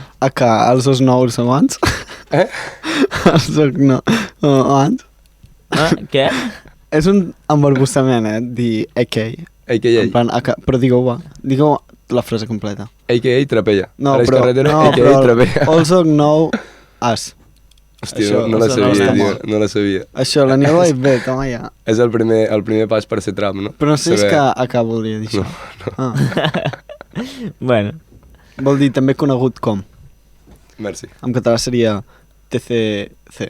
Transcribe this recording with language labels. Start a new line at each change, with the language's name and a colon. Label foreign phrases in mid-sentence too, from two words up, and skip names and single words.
Catalan: Aca, els dos nous abans. Els dos no, abans. Què? És un embarbussament, dir AK. A.K.A. En plan, Aca, però digueu va. Digueu la frase completa. A.K.A. Trapella. No, Aleix però... Carretero, No, A.K.A. però... Trapella.
English: Also know us.
Catalan: Hòstia, Això- no la això no sabia, està tio. molt. No la sabia. Això, l'Aniol ho ha dit bé,
Spanish: toma ja.
Catalan: És el primer pas per ser trap, no? Però no sé si és Saber- que Aca volia dir això. Ah. Bueno, Vol dir també conegut com. Merci. En català seria TCC.